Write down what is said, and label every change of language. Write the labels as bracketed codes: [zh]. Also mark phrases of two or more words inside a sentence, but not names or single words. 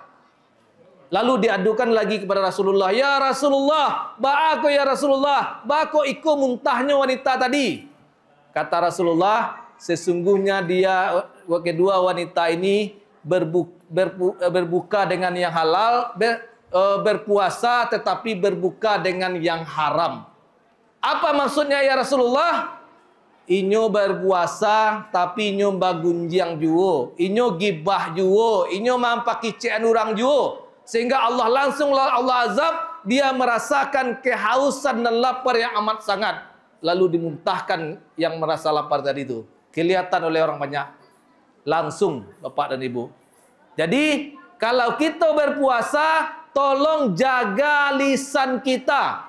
[id] Lalu diadukan lagi kepada Rasulullah, ya Rasulullah, ba'ako ya Rasulullah, ba'ako ikut muntahnya wanita tadi. Kata Rasulullah, sesungguhnya kedua wanita ini berbuka dengan yang halal, berpuasa tetapi berbuka dengan yang haram. Apa maksudnya ya Rasulullah? [min] Inyo berpuasa tapi inyo bagunjiang juo, inyo gibah juo, inyo mampaki cean orang juo. [id] Sehingga Allah azab, dia merasakan kehausan dan lapar yang amat sangat. Lalu dimuntahkan yang merasa lapar tadi itu. Kelihatan oleh orang banyak. Langsung Bapak dan Ibu. Jadi kalau kita berpuasa, tolong jaga lisan kita.